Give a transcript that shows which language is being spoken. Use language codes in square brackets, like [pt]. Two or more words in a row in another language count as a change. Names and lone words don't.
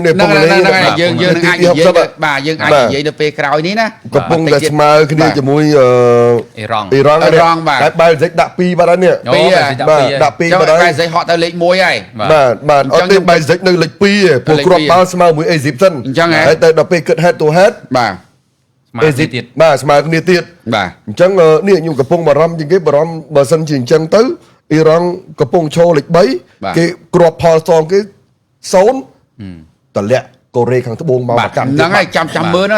[km] ពុកលេងយើងនឹងអាចនិយាយបាទយើងអាចនិយាយនៅពេលក្រោយនេះណា កំពុងតែស្មើគ្នាជាមួយ អ៊ីរ៉ង់ បាទ ហើយបែលសិចដាក់2បាត់ហើយនេះដាក់2បាត់ហើយ បែលសិចហក់ទៅលេខ1ហើយ បាទអត់ទេបែលសិចនៅលេខ2ឯងពួកគ្រាប់បាល់ស្មើមួយអេស៊ីបសិនហើយទៅដល់ពេលគិត [en] head to head [km] បាទ ស្មើទៀត បាទស្មើគ្នាទៀត បាទ អញ្ចឹងនេះខ្ញុំកំពុងបារម្ភជាងគេបារម្ភបើសិនជាអញ្ចឹងទៅអ៊ីរ៉ង់កំពុងឈរលេខ3គេគ្រាប់ផលសងគេ0តម្លាក់កូរ៉េខាងត្បូងមក ប្រកាន់ហ្នឹងហើយចាំមើលហ្នឹង